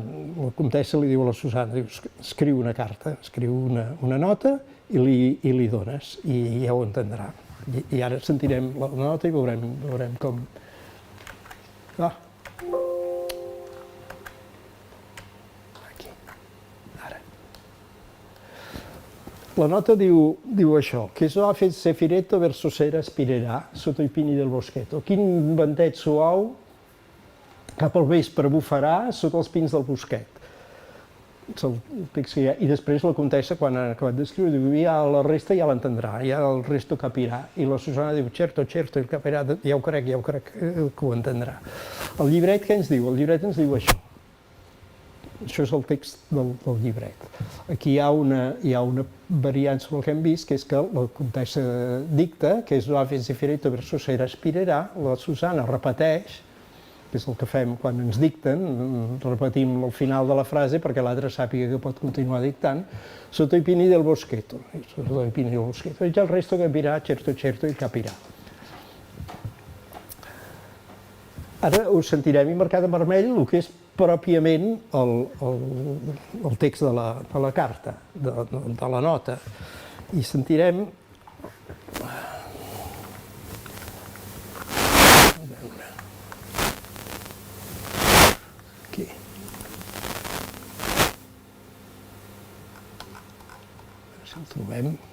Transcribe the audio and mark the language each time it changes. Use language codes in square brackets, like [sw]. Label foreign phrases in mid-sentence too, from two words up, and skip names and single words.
[ca] La comtessa li diu a la Susanna, escriu una carta, escriu una nota i li dones, i ja ho entendrà. I ara sentirem la nota i veurem com... Aquí, ara. La nota diu això, [it] che soave zefiretto verso sera spirerà sotto i pini del boschetto. [ca] Quin ventet suau cap al vespre bufarà sota els pins del bosquet. I després la comtessa, quan ha acabat d'escriure, diu, ja la resta ja l'entendrà, ja [it] el resto capirà. [ca] I la Susanna diu, [it] certo, el capirà, [ca] ja ho crec que ho entendrà. El llibret què ens diu? El llibret ens diu això. Això és el text del llibret. Aquí hi ha una variant sobre el que hem vist, que és que la comtessa dicta, que és [it] l'ave zefiretto verso sera spirerà, [ca] la Susanna repeteix, que és el que fem quan ens dicten, repetim al final de la frase perquè l'altre sàpiga que pot continuar dictant, [it] sotto i pini del boschetto, e già il resto capirà, certo, il capirà. [ca] Ara us sentirem marcat en vermell el que és pròpiament el text de la carta, de la nota, i sentirem el trobem.